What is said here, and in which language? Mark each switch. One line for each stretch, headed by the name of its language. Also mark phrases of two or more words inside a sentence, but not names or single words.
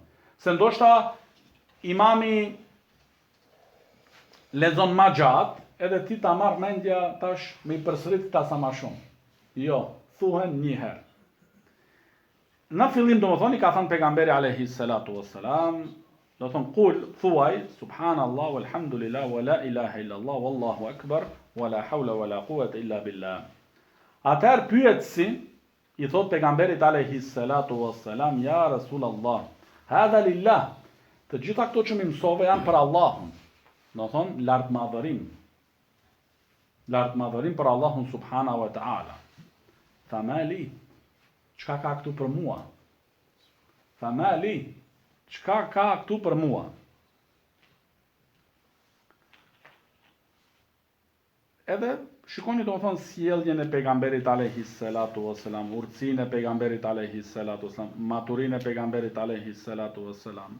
Albanian: Se ndoshta imami lexon ma gjatë, edhe ti ta marr mendja tash me i përsërit këta sa ma shumë. Jo, thuhen një herë. Në fillim do më thonë, i ka thënë pejgamberi
Arabic: عليه الصلاة والسلام,
Albanian: do thonë, kul, thuaj,
Arabic: سبحان الله، والحمد لله، ولا إله إلا الله، والله أكبر، ولا حول ولا قوة إلا بالله.
Albanian: Atëherë pyetësi, i thot pejgamberit
Arabic: عليه الصلاة والسلام, يا رسول الله، هذا لله,
Albanian: të gjitha këto që më mësove janë për Allahun. Do thonë, lartmadhërim. Lartmadhërim për Allahun
Arabic: سبحانه وتعالى.
Albanian: Famali, çka ka këtu për mua? Famali, çka ka këtu për mua? Edhe shikoni do të thonë sjelljen e pejgamberit
Arabic: عليه الصلاة والسلام,
Albanian: urtësinë e pejgamberit
Arabic: عليه الصلاة والسلام,
Albanian: maturinë e pejgamberit
Arabic: عليه الصلاة والسلام.